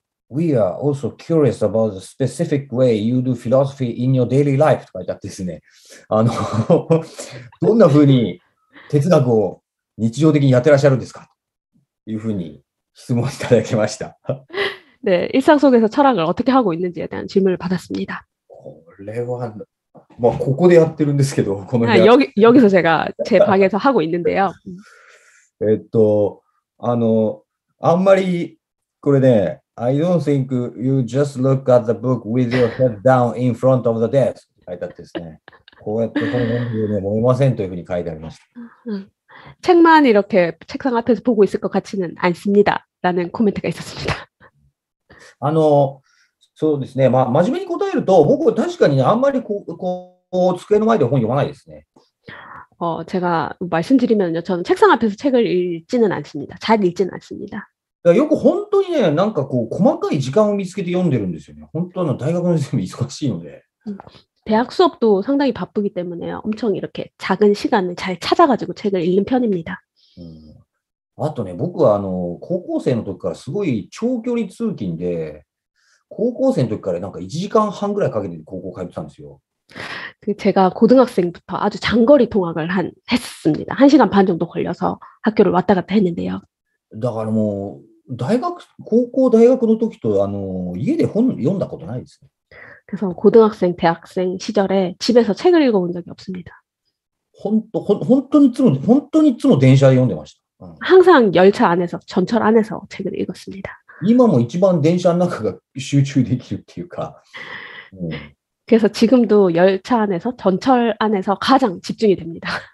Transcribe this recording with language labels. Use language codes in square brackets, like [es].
[en] We are also curious about the specific way you do philosophy in your daily life [ja] と書いてあってですね。どんなふうに哲学を日常的にやってらっしゃるんですかというふうに質問いただきました。 [ko] 네, 일상 속에서 철학을 어떻게 하고 있는지에 대한 질문을 받았습니다. [ja] これはまあここでやってるんですけど、この部屋。 [ko] 여기서 제가 제 방에서 하고 있는데요. [ja] あんまりこれね、 [en] I don't think you just look at the book with your head down in front of the desk [ja] 書いてあってですね。こうやってこの本をね、読めませんというふうに書いてありました。 [ko] 책만 이렇게 책상 앞에서 보고 있을 것 같지는 않습니다. 라는 코멘트가 있었습니다. [ja] そうですね。まあ、真面目に答えると、僕は確かにね、あんまりこう机の前で本読まないですね。 [ko] 제가 말씀드리면요, 저는 책상 앞에서 책을 읽지는 않습니다. 잘 읽지는 않습니다. [ja] よく本当にね、なんか細かい時間を見つけて読んでるんですよね。本当大学の先生も忙しいので。 [ko] 대학 수업도 상당히 바쁘기 때문에 엄청 이렇게 작은 시간을 잘 찾아가지고 책을 읽는 편입니다. [ja] あとね、僕は高校生の時からすごい長距離通勤で、高校生の時からなんか1時間半ぐらいかけて高校通ってたんですよ。 [ko] 제가 고등학생부터 아주 장거리 통학을 했습니다. 1시간 반 정도 걸려서 학교를 왔다 갔다 했는데요. [ja] だからもう、高校大学の時と、家で本読んだことないですね。 [ko] 그래서 고등학생, 대학생 시절에 집에서 책을 읽어본 적이 없습니다. [ja] 本当にいつも電車で読んでました。 [ko] 항상 열차 안에서, 전철 안에서 책을 읽었습니다. [ja] 今も一番電車の中が集中できるっていうか。 [ko] 그래서 지금도 열차 안에서, 전철 안에서 가장 집중이 됩니다.